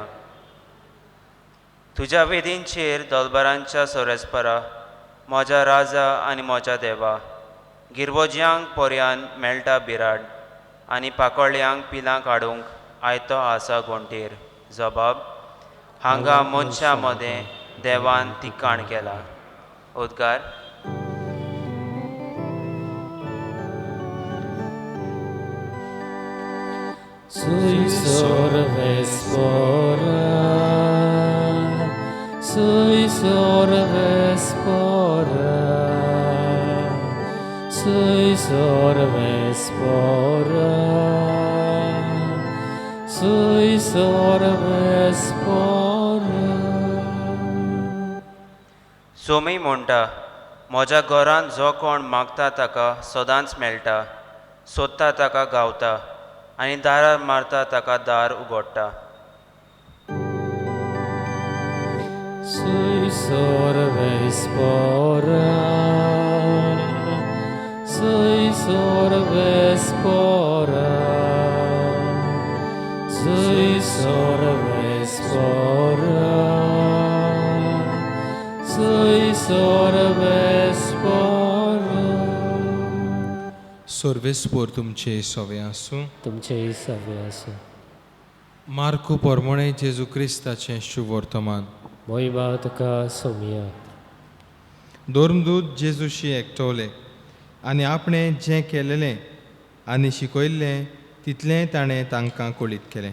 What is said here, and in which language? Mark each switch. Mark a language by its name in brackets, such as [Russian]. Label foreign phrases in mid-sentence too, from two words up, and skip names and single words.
[Konkani] तुज्या वेदींचेर दोलबारांच्या सोरेस्परा, म्हज्या राजा आनी म्हज्या देवा, गिरवोज्यांक पर्यान मेळटा बिराड आनी पाकोळ्यांक पिलां काडूंक आयतो आसा घोंटेर. जबाब. हांगा मनशा मदें देवान तिकाण केला. उद्गार. Sui sorvespora, sui sorvespora, sui sorvespora, sui sorvespora. सोमी म्हणटा, म्हज्या घरांत जो कोण मागता ताका सदांच मेळटा, सोदता ताका गावता आनी दारार मारता ताका दार उगडटा. Sui sorvespora, sui sorvespora, sui sorvespora, sui sorvespora. सर्वेस्पोर तुमचे सवे आसूं. तुमचे सवे आसूं. मार्को पोरमोणे जेजू क्रिस्ताचें शुभ वर्तमान. मोहिमा तुका सोमिया. धर्मदूत जेजूशी एकटवले आनी आपणें जें केलेलें आनी शिकयल्लें तितलें ताणें तांकां कळीत केलें.